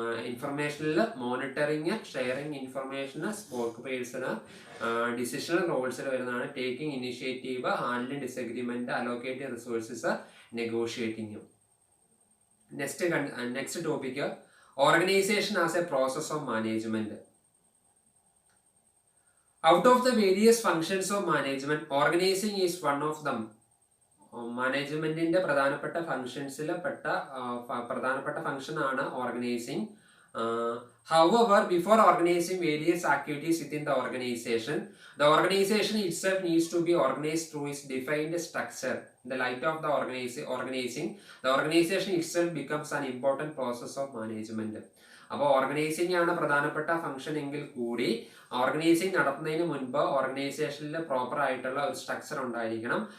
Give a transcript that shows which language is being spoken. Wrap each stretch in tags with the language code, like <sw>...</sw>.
<ml>ഇൻഫർമേഷനിൽ monitoring, sharing ഇൻഫർമേഷന്, spoke person. Decisional റോൾസിൽ വരുന്നതാണ് taking initiative, handling disagreement, allocating resources, negotiating.</ml> <en>Next topic organization as a process of management. Out of the various functions of management, organizing is one of them.</en> <ml>മാനേജ്മെന്റിന്റെ പ്രധാനപ്പെട്ട ഫങ്ഷൻസിൽ പെട്ട പ്രധാനപ്പെട്ട function ആണ് organising.</ml> <en>However, before organizing various activities within the organization itself needs to be organized through its defined structure. In the light of the organizing, the organization itself becomes an important process of management.</en> <ml>അപ്പോൾ organising ആണ് പ്രധാനപ്പെട്ട function എങ്കിൽ കൂടി organising നടത്തുന്നതിന് മുൻപ് ഓർഗനൈസേഷനിൽ proper ആയിട്ടുള്ള ഒരു സ്ട്രക്ചർ ഉണ്ടായിരിക്കണം.</ml>